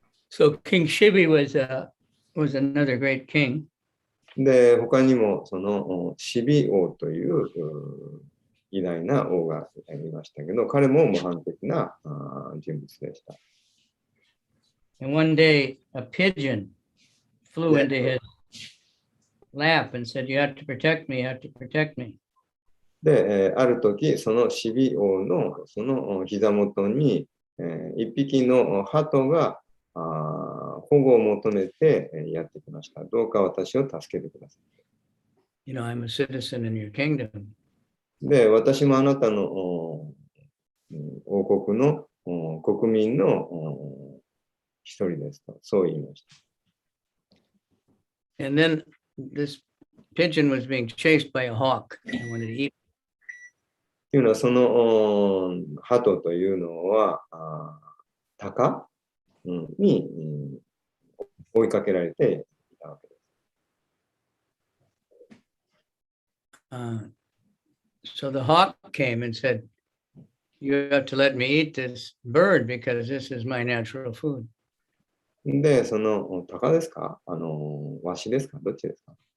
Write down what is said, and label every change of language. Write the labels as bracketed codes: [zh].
[en] So King Shivi was another great king. [ja] で、他にもそのシビ王という偉大な王がいましたけど、彼も模範的な人物でした。 [en] And one day a pigeon flew into his lap and said, "You have to protect me, you have to protect me." [ja] で、ある時、そのシビ王のその膝元に一匹の鳩が保護を求めてやってきました。どうか私を助けてください。 [en] You know, I'm a citizen in your kingdom. [ja] で、私もあなたの王国の国民の一人ですと、そう言いました。 [en] And then this pigeon was being chased by a hawk and wanted to eat. [ja] というのは、その鳩というのは鷹に追追いかけられていたわけです。 [en] So the hawk came and said, "You have to let me eat this bird because this is my natural food." [ja] で、その鷹ですかワシですかどっちですか